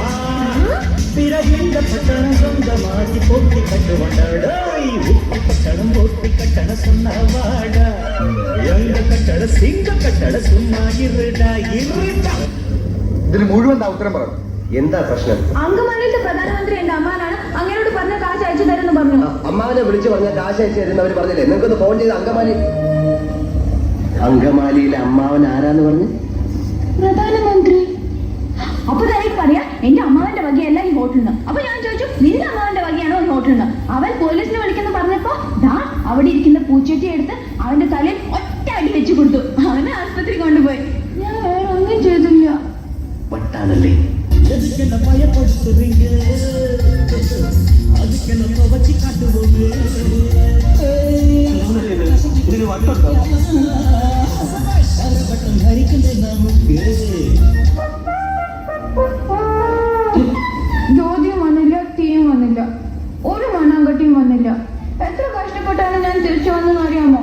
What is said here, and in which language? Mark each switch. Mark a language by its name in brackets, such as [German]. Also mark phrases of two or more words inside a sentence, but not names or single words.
[Tamil] பிறகு இந்த பட்டணம் சொந்தமாக்கி போட்டி கட்டு வந்தாடா, உப்பு பட்டணம் போட்டி கட்டண சொன்ன வாடா. எங்க கட்டட சிங்க கட்டட சும்மா இருடா இருடா. [Malayalam] ഇതിന് മുഴുവൻ ഉത്തരം പറയണം. എന്താ പ്രശ്നം? അങ്കമാലിയിലെ പ്രധാനമന്ത്രി എന്റെ അമ്മാനാണ് അങ്ങനോട് പറഞ്ഞ കാശ് അയച്ചു തരുമെന്ന് പറഞ്ഞു. അമ്മാവനെ വിളിച്ചു പറഞ്ഞ കാശ് അയച്ചു തരുന്ന അവര് പറഞ്ഞില്ലേ? നിങ്ങൾക്കൊന്ന് ഫോൺ ചെയ്ത് അങ്കമാലിയിലെ അമ്മാവൻ ആരാന്ന് പറഞ്ഞു? പ്രധാനമന്ത്രി. അപ്പൊ തനിക്ക് പറയാ എന്റെ അമ്മാവന്റെ വകയല്ല ഈ ഹോട്ടലിന്. അപ്പൊ ഞാൻ ചോദിച്ചു നിന്റെ അമ്മാവന്റെ വകയാണോ ഈ ഹോട്ടലിന്? അവൻ പോലീസിനെ വിളിക്കുന്നു പറഞ്ഞപ്പോ ദാ അവിടെ ഇരിക്കുന്ന പൂച്ചട്ടി എടുത്ത് അവന്റെ തലയിൽ ഒറ്റ അടി വെച്ചു കൊടുത്തു. അവനെ ആശുപത്രി കൊണ്ടുപോയി. ഞാൻ വേറെ ഒന്നും ചെയ്തില്ല. വട്ടാണല്ലേ ഭയപ്പെടുത്തുവീങ്ക, [Tamil] அதுக்கு வச்சு காட்டுவோங்க. [Malayalam] ജ്യോതിയും വന്നില്ല, തീയും വന്നില്ല, ഒരു മണ്ണാങ്കട്ടിയും വന്നില്ല. എത്ര കഷ്ടപ്പെട്ടാണ് ഞാൻ തിരിച്ചു വന്നെന്ന് അറിയാമോ?